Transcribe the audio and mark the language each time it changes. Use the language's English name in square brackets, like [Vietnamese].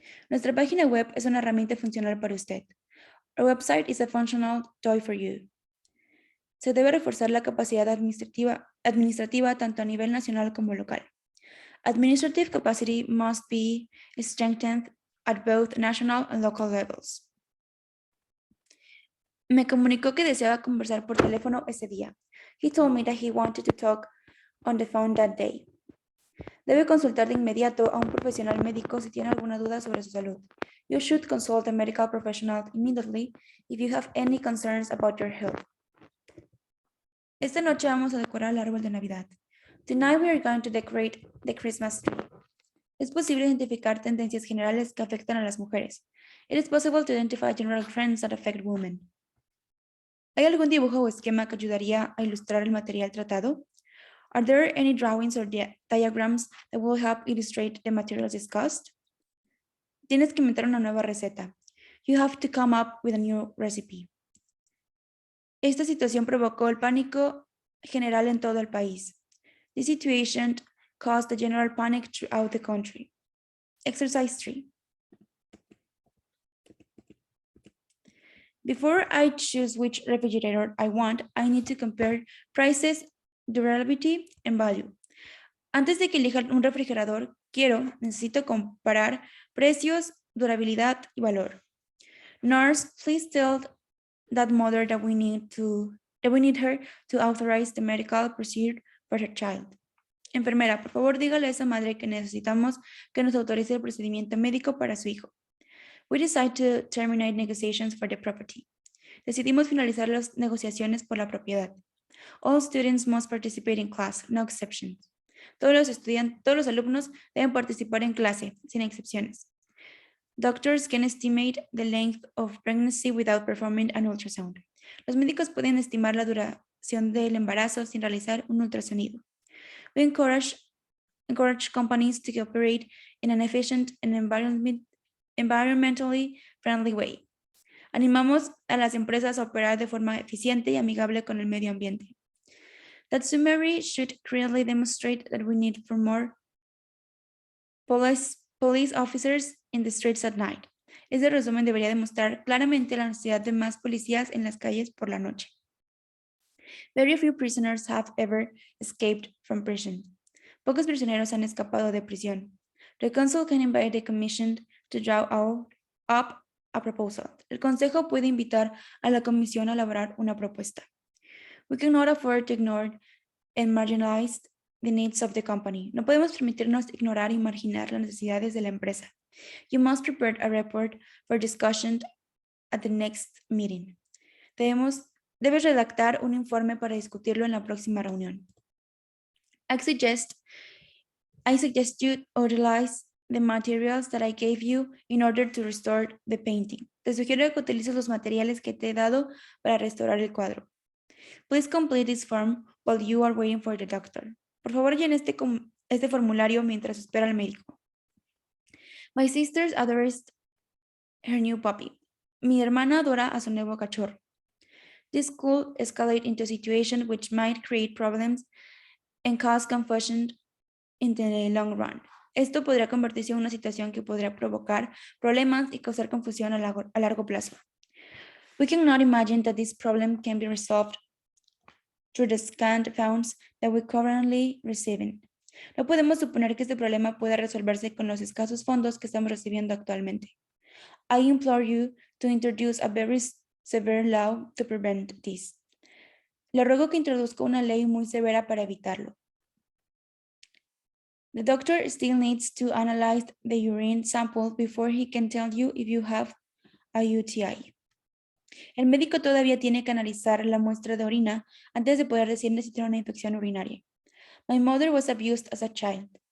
[Spanish] Nuestra página web es una herramienta funcional para usted. [English] Our website is a functional toy for you. [Spanish] Se debe reforzar la capacidad administrativa tanto a nivel nacional como local. [English] Administrative capacity must be strengthened at both national and local levels. [Spanish] Me comunicó que deseaba conversar por teléfono ese día. [English] He told me that he wanted to talk on the phone that day. [Spanish] Debe consultar de inmediato a un profesional médico si tiene alguna duda sobre su salud. [English] You should consult a medical professional immediately if you have any concerns about your health. [Spanish] Esta noche vamos a decorar el árbol de Navidad. [English] Tonight we are going to decorate the Christmas tree. [Spanish] Es posible identificar tendencias generales que afectan a las mujeres. [English] It is possible to identify general trends that affect women. [Spanish] ¿Hay algún dibujo o esquema que ayudaría a ilustrar el material tratado? [English] Are there any drawings or diagrams that will help illustrate the materials discussed? [Spanish] Tienes que inventar una nueva receta. [English] You have to come up with a new recipe. [Spanish] Esta situación provocó el pánico general en todo el país. [English] This situation caused a general panic throughout the country. Exercise 3. Before I choose which refrigerator I want, I need to compare prices, durability, and value. [Spanish] Antes de que elija un refrigerador, necesito comparar precios, durabilidad y valor. [English] Nurse, please tell that mother that we need her to authorize the medical procedure for her child. [Spanish] Enfermera, por favor, dígale a esa madre que necesitamos que nos autorice el procedimiento médico para su hijo. [English] We decide to terminate negotiations for the property. [Spanish] Decidimos finalizar las negociaciones por la propiedad. [English] All students must participate in class, no exceptions. [Spanish] Todos los alumnos deben participar en clase, sin excepciones. [English] Doctors can estimate the length of pregnancy without performing an ultrasound. [Spanish] Los médicos pueden estimar la duración del embarazo sin realizar un ultrasonido. [English] We encourage companies to operate in an efficient and environmentally friendly way. [Spanish] Animamos a las empresas a operar de forma eficiente y amigable con el medio ambiente. [English] That summary should clearly demonstrate that we need for more police officers in the streets at night. [Spanish] Este resumen debería demostrar claramente la necesidad de más policías en las calles por la noche. [English] Very few prisoners have ever escaped from prison. [Spanish] Pocos prisioneros han escapado de prisión. [English] The council can invite the commission to draw up a proposal. [Spanish] El consejo puede invitar a la comisión a elaborar una propuesta. [English] We cannot afford to ignore and marginalize the needs of the company. [Spanish] No podemos permitirnos ignorar y marginar las necesidades de la empresa. [English] You must prepare a report for discussion at the next meeting. [Spanish] Debes redactar un informe para discutirlo en la próxima reunión. [English] I suggest you utilize the materials that I gave you in order to restore the painting. [Spanish] Te sugiero que utilices los materiales que te he dado para restaurar el cuadro. [English] Please complete this form while you are waiting for the doctor. [Spanish] Por favor, llene este formulario mientras espera al médico. [English] My sister adores her new puppy. [Spanish] Mi hermana adora a su nuevo cachorro. [English] This could escalate into a situation which might create problems and cause confusion in the long run. [Spanish] Esto podría convertirse en una situación que podría provocar problemas y causar confusión a largo plazo. [English] We cannot imagine that this problem can be resolved through the scant funds that we currently receiving. [Spanish] No podemos suponer que este problema pueda resolverse con los escasos fondos que estamos recibiendo actualmente. [English] I implore you to introduce a very severe law to prevent this. [Spanish] Le ruego que introduzca una ley muy severa para evitarlo. [English] The doctor still needs to analyze the urine sample before he can tell you if you have a UTI. [Spanish] El médico todavía tiene que analizar la muestra de orina antes de poder decirle si tiene una infección urinaria. [English] My mother was abused as a child.